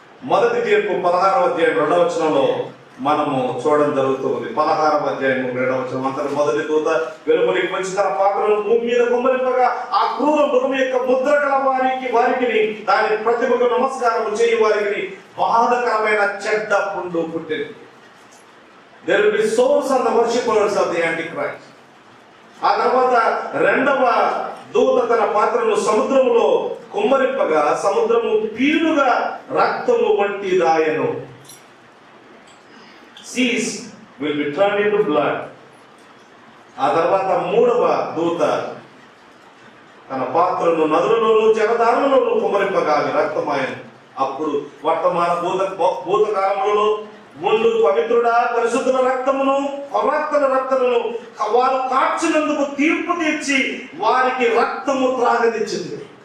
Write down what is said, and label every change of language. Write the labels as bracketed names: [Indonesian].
[Telugu] మొదటి తీర్పు 16వ అధ్యాయం 2వ వచనంలో మనము చూడడం జరుగుతుంది. 16వ అధ్యాయం 2వ వచనం. అంతటి మొదటి దూత వెలుపలికి వచ్చి తన పాత్రను భూమి మీద కుమ్మరింపగా ఆ క్రూర మృగం యొక్క ముద్ర గల వారికి దాని ప్రతిభకు నమస్కారం చేయి వారికి బాధకరమైన చెడ్డ పుండు పుట్టింది. [English] There will be sores on the worshippers of the Antichrist. [Telugu] ఆ తర్వాత 2వ దూత తన పాత్రను సముద్రములో కుమ్మరింపగా సముద్రము పీలుగా రక్తము వంటి దాయను. [English] Seas will be turned into blood. [Telugu] ఆ తర్వాత 3వ దూత తన పాత్రను నదులలోను జలధారలలోను కుమ్మరింపగా రక్తమాయను. అప్పుడు వర్తమాన భూతకాలములలో ముందు పవిత్రుడా పరిశుద్ధుల రక్తమును, ప్రవక్తల రక్తమును వారు కార్చినందుకు తీర్పు తీర్చి వారికి రక్తము త్రాగనిచ్చింది.